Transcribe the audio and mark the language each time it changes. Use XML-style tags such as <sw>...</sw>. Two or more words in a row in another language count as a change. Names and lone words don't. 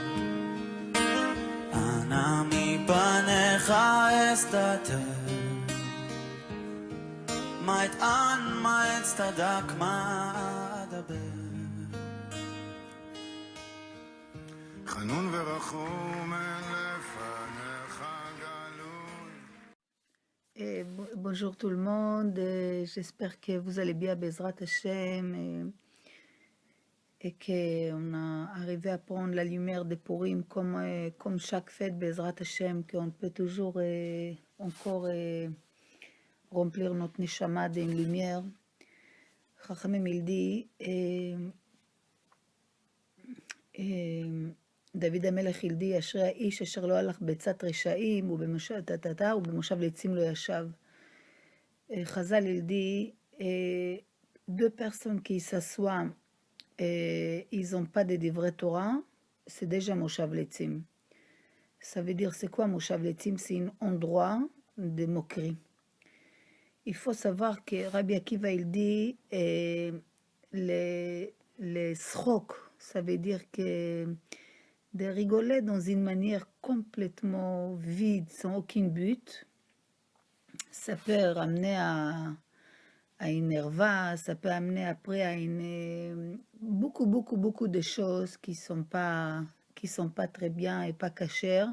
<he>אנא מפניך אסתתר, מה אטען, מה אצטדק, מה אדבר. חנון ורחום לפניך גלוי.</he> <fr>Bonjour tout le monde, j'espère que vous allez bien,</fr> <he>בעזרת השם,</he> <fr>et qu'on a arrivé à prendre la lumière des Purim comme chaque fête,</fr> <he>בעזרת השם,</he> <fr>qu'on peut toujours encore remplir notre neshama d'une lumière. Chachamim il dit,</fr> <he>דוד המלך ילדי, אשרי האיש אשר לא הלך בעצת רשעים ובמושב לצים לא ישב. חז"ל ילדי,</he> <fr>deux personnes qui s'assoient, ils n'ont pas de</fr> <he>דברי תורה,</he> <fr>c'est déjà</fr> <he>מושב לצים.</he> <fr>Ça veut dire, c'est quoi</fr> <he>מושב לצים?</he> <fr>C'est un endroit de moquerie. Il faut savoir que Rabbi Akiva il dit, les schok, ça veut dire que de rigoler dans une manière complètement vide, sans aucun but, ça peut ramener à une nerva, ça peut amener après à beaucoup de choses qui sont pas très bien et pas cachères.</fr>